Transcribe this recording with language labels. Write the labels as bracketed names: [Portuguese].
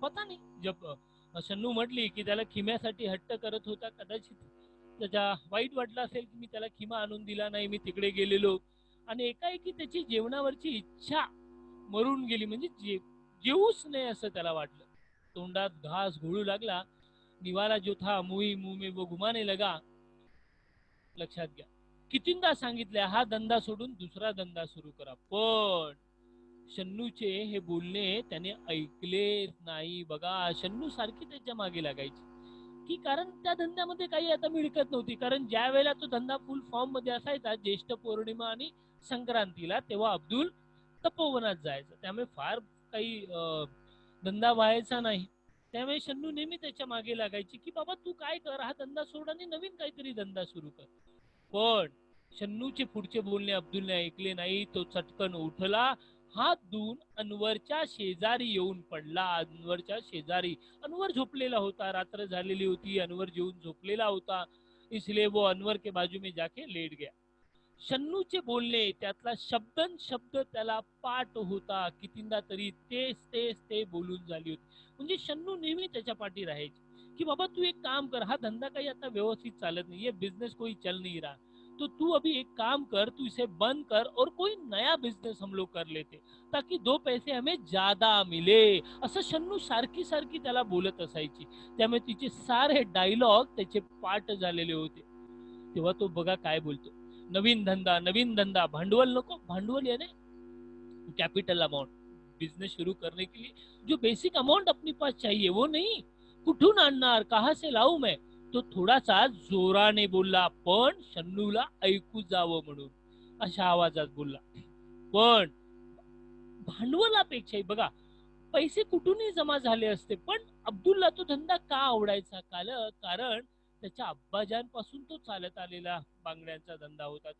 [Marathi] पता नाही, जब शन्नू म्हटली की त्याला खिम्यासाठी हट्ट करत होता, कदाचित त्याच्या वाईट वाटलं असेल की मी त्याला खिमा आणून दिला नाही, मी तिकडे गेलेलो, आणि एकाएकी त्याची जेवणावरची इच्छा मरून गेली, म्हणजे जेवूच नाही असं त्याला वाटलं. तोंडात घास घोळू लागला. [Hindi] निवाला जो था मुंह में वो घुमाने लगा. [Marathi] लक्षात घ्या, कितींदा सांगितले, हा धंदा सोडून दुसरा धंदा सुरू करा, पण शन्नूचे हे बोलणे त्याने ऐकले नाही. बघा, शन्नू सारखी त्याच्या मागे लागायची, की कारण त्या धंद्यामध्ये काही आता मिळकत नव्हती. कारण ज्या वेळेला तो धंदा फुल फॉर्म मध्ये असायचा, ज्येष्ठ पौर्णिमा आणि संक्रांतीला, तेव्हा अब्दुल तपोवनात जायचा. त्यामुळे फार काही धंदा व्हायचा नाही. त्यामुळे शन्नू नेहमी त्याच्या मागे लागायची की बाबा तू काय कर, हा धंदा सोड आणि नवीन काहीतरी धंदा सुरू कर. पण शन्नूचे पुढचे बोलणे अब्दुलने ऐकले नाही. तो चटकन उठला, हात धुवून अनवरच्या शेजारी येऊन पडला. अनवरच्या शेजारी, अनवर झोपलेला होता, रात्र झालेली होती, अनवर जेवून झोपलेला होता. [Hindi] इसलिए वो अनवर के बाजू में जाके लेट गया. [Marathi] शन्नूचे बोलणे, त्यातला शब्दन शब्द त्याला पाठ होता. कितींदा तरी तेच तेच ते बोलून झाली होती. म्हणजे शन्नू नेहमी त्याच्या पाठी राहायची की बाबा तू एक काम कर, हा धंदा काही आता व्यवस्थित चालत नाही, [Hindi] ये बिजनेस कोई चल नहीं रहा, तो तू अभी एक काम कर, तू इसे बंद कर और कोई नया बिजनेस हम लोग कर लेते, ताकि 2 पैसे हमें ज्यादा मिले. [Marathi] असं शन्नू सारखी सारखी त्याला बोलत असायची. त्यामुळे तिचे सारे डायलॉग त्याचे पाठ झालेले होते. तेव्हा तो बघा काय बोलतो, नवीन धंधा, भांडवल नको. [Hindi] भांडवल यानी कैपिटल अमाउंट. बिजनेस शुरू करने के लिए जो बेसिक अमाउंट अपने पास चाहिए वो नहीं, [Marathi] कुठून आणणार, [Hindi] कहा से लावू मैं. [Marathi] तो थोडासा जोराने बोलला, पण शन्नूला ऐकू जावं म्हणून अशा आवाजात बोलला. पण भांडवलापेक्षाही बघा, पैसे कुठूनही जमा झाले असते, पण अब्दुलला तो धंदा का आवडायचा, कारण त्याच्या अब्बाजांपासून तो चालत आलेला बांगड्यांचा धंदा होता.